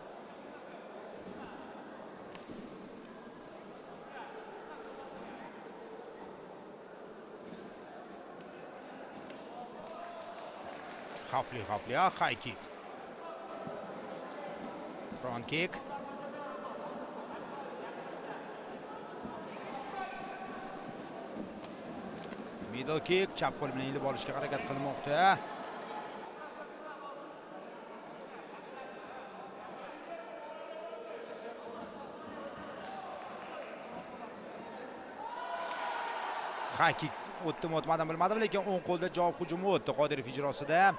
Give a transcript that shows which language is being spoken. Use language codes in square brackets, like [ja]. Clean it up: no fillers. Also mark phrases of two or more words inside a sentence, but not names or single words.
[uz] Xavfli, [en] high kick. Front kick. Middle kick, [uz] chap qo'l bilan ilib olishga harakat qilmoqda. [en] High kick [uz] o'tdimi o'tmadim bilmadim, lekin o'ng qo'lda javob hujumi o'tdi Qodirov ijrosida.